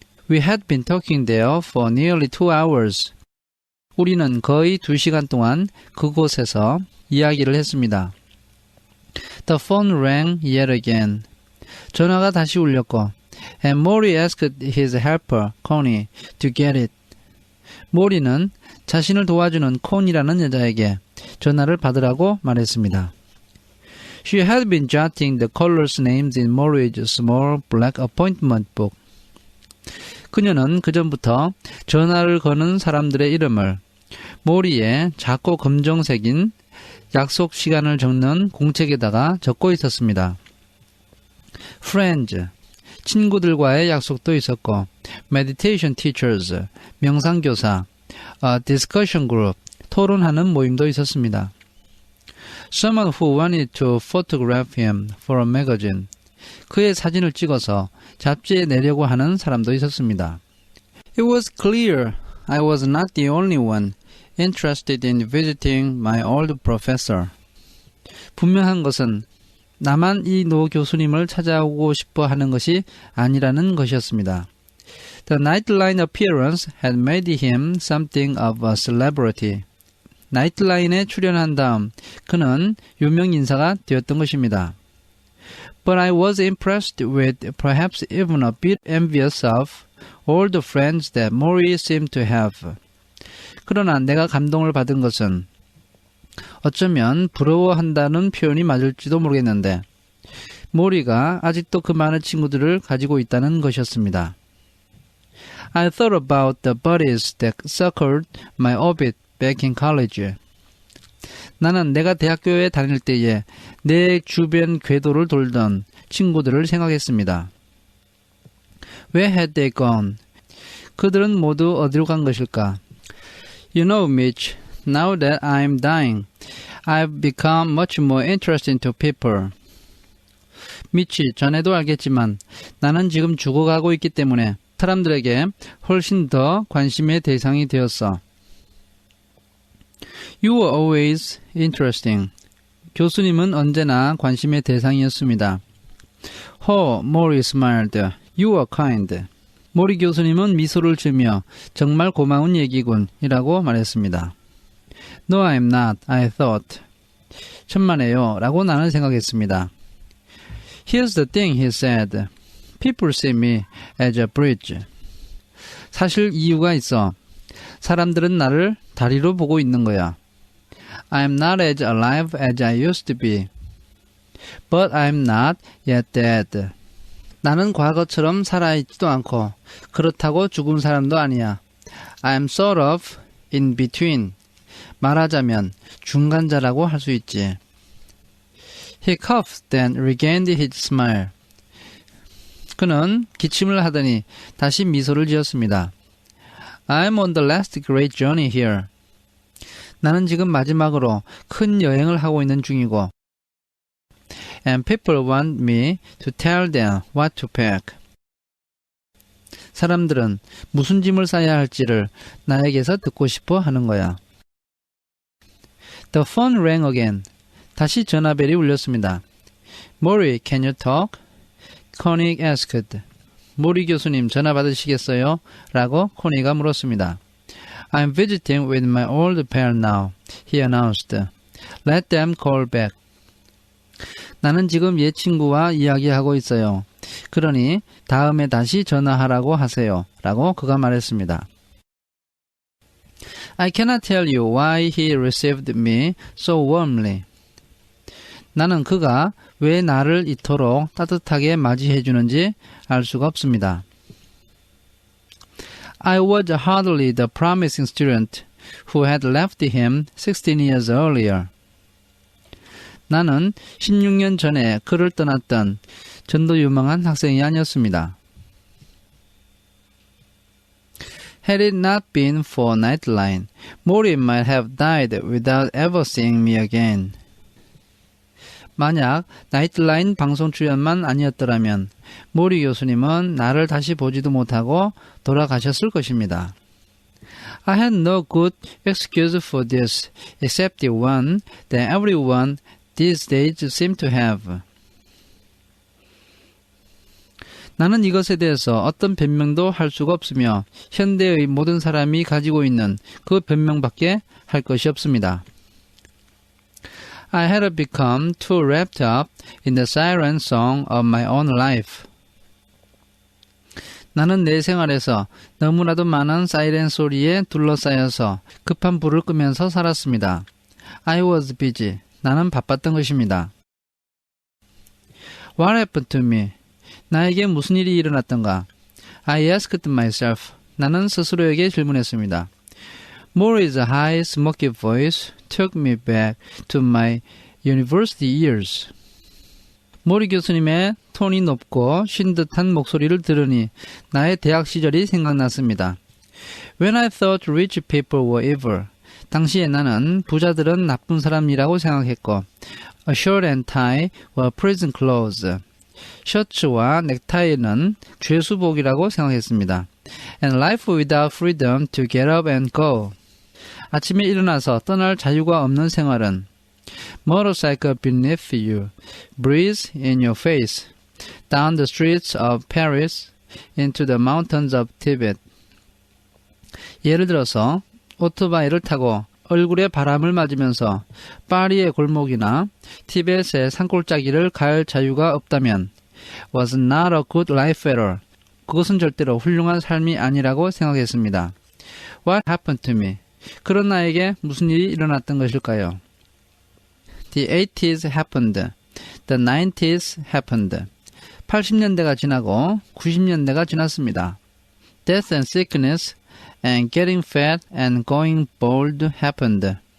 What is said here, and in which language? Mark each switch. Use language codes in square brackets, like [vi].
[en] We had been talking there for nearly 2 hours. [ko] 우리는 거의 2시간 동안 그곳에서 이야기를 했습니다. [en] The phone rang yet again. [ko] 전화가 다시 울렸고 [en] and Mori asked his helper, Connie, to get it. [ko] 모리는 자신을 도와주는 콘이라는 여자에게 전화를 받으라고 말했습니다. [en] She had been jotting the callers' names in Mori's small black appointment book. [ko] 그녀는 그전부터 전화를 거는 사람들의 이름을 모리의 작고 검정색인 약속 시간을 적는 공책에다가 적고 있었습니다. Friends, 친구들과의 약속도 있었고 [en] meditation teachers, [ko] 명상교사, [en] discussion group, [ko] 토론하는 모임도 있었습니다. [en] Someone who wanted to photograph him for a magazine. [ko] 그의 사진을 찍어서 잡지에 내려고 하는 사람도 있었습니다. [en] It was clear I was not the only one interested in visiting my old professor. [ko] 분명한 것은 나만 이 노 교수님을 찾아오고 싶어 하는 것이 아니라는 것이었습니다. [en] The Nightline appearance had made him something of a celebrity. [ko] 나이트라인에 출연한 다음 그는 유명 인사가 되었던 것입니다. [en] But I was impressed with, perhaps even a bit envious of, all the friends that Mori seemed to have. [ko] 그러나 내가 감동을 받은 것은 어쩌면 부러워한다는 표현이 맞을지도 모르겠는데 모리가 아직도 그 많은 친구들을 가지고 있다는 것이었습니다. [en] I thought about the buddies that circled my orbit back in college. [ko] 나는 내가 대학교에 다닐 때에 내 주변 궤도를 돌던 친구들을 생각했습니다. [en] Where had they gone? [ko] 그들은 모두 어디로 간 것일까? [en] You know, Mitch, now that I'm dying, I've become much more interesting to people. [ko] 미치, 전에도 알겠지만 나는 지금 죽어가고 있기 때문에 사람들에게 훨씬 더 관심의 대상이 되었어. [en] You were always interesting. [ko] 교수님은 언제나 관심의 대상이었습니다. [en] Maury smiled. You were kind. [ko] 모리 교수님은 미소를 지으며 정말 고마운 얘기군 이라고 말했습니다. [en] No, I'm not. I thought. [ko] 천만에요 라고 나는 생각했습니다. [en] Here's the thing, he said. People see me as a bridge. [ko] 사실 이유가 있어. 사람들은 나를 다리로 보고 있는 거야. [en] I'm not as alive as I used to be. But I'm not yet dead. [ko] 나는 과거처럼 살아있지도 않고 그렇다고 죽은 사람도 아니야. [en] I'm sort of in between. [ko] 말하자면 중간자라고 할 수 있지. [en] He coughed, then regained his smile. [ko] 그는 기침을 하더니 다시 미소를 지었습니다. [en] I'm on the last great journey here. [ko] 나는 지금 마지막으로 큰 여행을 하고 있는 중이고 [en] And people want me to tell them what to pack. [ko] 사람들은 무슨 짐을 싸야 할지를 나에게서 듣고 싶어 하는 거야. [en] The phone rang again. [ko] 다시 전화벨이 울렸습니다. [en] Maury, can you talk? Connie asked. [ko] 모리 교수님 전화 받으시겠어요? 라고 코니가 물었습니다. [en] I'm visiting with my old pal now, he announced. Let them call back. [ko] 나는 지금 옛 친구와 이야기하고 있어요. 그러니 다음에 다시 전화하라고 하세요. 라고 그가 말했습니다. [en] I cannot tell you why he received me so warmly. [ko] 나는 그가 왜 나를 이토록 따뜻하게 맞이해 주는지 알 수가 없습니다. [en] I was hardly the promising student who had left him 16 years earlier. [ko] 나는 16년 전에 그를 떠났던 전도 유망한 학생이 아니었습니다. [en] Had it not been for Nightline, Maury might have died without ever seeing me again. [ko] 만약 나이트라인 방송 출연만 아니었더라면 모리 교수님은 나를 다시 보지도 못하고 돌아가셨을 것입니다. [en] I had no good excuse for this except the one that everyone these days seem to have. [ko] 나는 이것에 대해서 어떤 변명도 할 수가 없으며 현대의 모든 사람이 가지고 있는 그 변명밖에 할 것이 없습니다. [en] I had become too wrapped up in the siren song of my own life. [ko] 나는 내 생활에서 너무나도 많은 사이렌 소리에 둘러싸여서 급한 불을 끄면서 살았습니다. [en] I was busy. [ko] 나는 바빴던 것입니다. [en] What happened to me? [ko] 나에게 무슨 일이 일어났던가? [en] I asked myself. [ko] 나는 스스로에게 질문했습니다. [en] Maury's high, smoky voice took me back to my university years. [ko] 모리 교수님의 톤이 높고 쉰 듯한 목소리를 들으니 나의 대학 시절이 생각났습니다. [en] When I thought rich people were evil, [ko] 당시에 나는 부자들은 나쁜 사람이라고 생각했고 [en] A shirt and tie were prison clothes. [ko] 셔츠와 넥타이는 죄수복이라고 생각했습니다. [en] And life without freedom to get up and go. [ko] 아침에 일어나서 떠날 자유가 없는 생활은 [en] Motorcycle beneath you, breeze in your face, down the streets of Paris, into the mountains of Tibet. [ko] 예를 들어서 오토바이를 타고 얼굴에 바람을 맞으면서 파리의 골목이나 티벳의 산골짜기를 갈 자유가 없다면 [en] was not a good life at all. [ko] 그것은 절대로 훌륭한 삶이 아니라고 생각했습니다. [en] What happened to me? [ko] 그런 나에게 무슨 일이 일어났던 것일까요? [en] The 80s happened. The 90s happened. [ko] 80년대가 지나고 90년대가 지났습니다. [en] Death and sickness and getting fat and going bald happened.